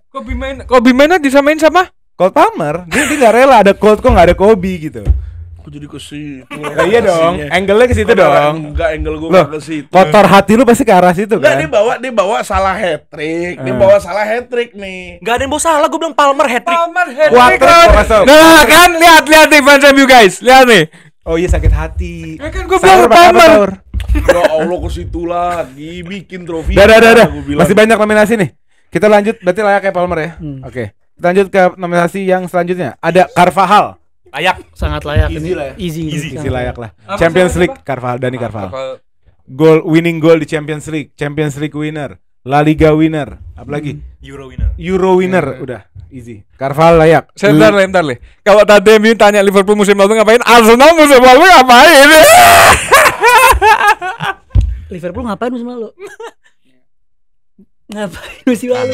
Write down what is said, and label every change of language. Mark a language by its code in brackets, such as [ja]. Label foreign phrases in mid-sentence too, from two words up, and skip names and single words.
[id] Kobe mainnya disamain sama? Cole Palmer, dia nggak rela ada Colt kok nggak ada Kobe gitu. Aku jadi ke situ. Nah, iya dong, angle-nya ke situ dong. Enggak, angle gue Loh, ke situ. kotor hati lu pasti ke arah situ Enggak, kan? dia bawa salah hat-trick. Dia bawa salah hat-trick nih. Enggak ada yang bawa salah, gue bilang Palmer hat-trick. Quadrick kok masuk. Nah kan lihat nih fans MU guys. Lihat nih. Oh iya sakit hati. Ya kan gua Sahur bilang pakai apa, Palmer. sahur? Ya Allah ke situ lagi bikin trofi. Dah. Gua bilang. Masih banyak nominasi nih. Kita lanjut berarti layak kayak Palmer ya. Oke. Kita lanjut ke nominasi yang selanjutnya. Ada Carvajal. Layak. sangat layak Easy ini. lah ya. Easy. Isi layak lah. Apa, Champions siapa, League siapa? Carvajal, Dani Carvajal. Winning goal di Champions League winner, La Liga winner, Apalagi Euro winner. Udah easy. Carvalho layak. Bentar le. Kalau tadi MU tanya Liverpool musim lalu ngapain, Arsenal musim lalu ngapain? Liverpool ngapain musim lalu? Ngapain musim lalu?